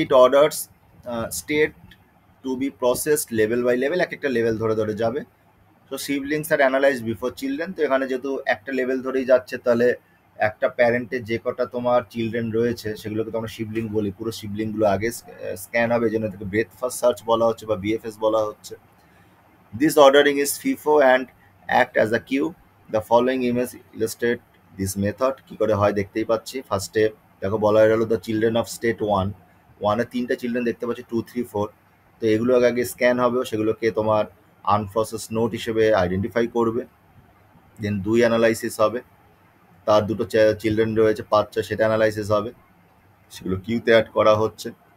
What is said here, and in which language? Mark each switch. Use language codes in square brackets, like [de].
[en] it orders state to be processed level by level, [bn] এক একটা level ধরে ধরে যাবে। তো [en] Siblings আর analyse before children. [bn] তো এখানে যেহেতু একটা লেভেল ধরেই যাচ্ছে, তাহলে একটা প্যারেন্টের যে কটা তোমার চিলড্রেন রয়েছে সেগুলোকে তো আমরা সিবলিং বলি, পুরো সিবলিংগুলো আগে স্ক্যান হবে, এই জন্য থেকে ব্রেথ ফার্স্ট সার্চ বলা হচ্ছে বা বিএফএস বলা হচ্ছে। [en] This ordering is FIFO and act as a queue. The following image illustrate this method. [bn] কি করে হয় দেখতেই পাচ্ছি। ফার্স্টে দেখো বলা হয়ে গেল [en] the children of state ওয়ানে [bn] তিনটা চিলড্রেন দেখতে পাচ্ছি, 2, 3, 4। তো এগুলো আগে স্ক্যান হবে, সেগুলোকে তোমার আনপ্রসেস নোট হিসেবে আইডেন্টিফাই করবে। দেন 2 অ্যানালাইসিস হবে, তার দুটো চিলড্রেন রয়েছে 5, 6, সেটা অ্যানালাইসিস হবে, সেগুলো কিউতে অ্যাড করা হচ্ছে।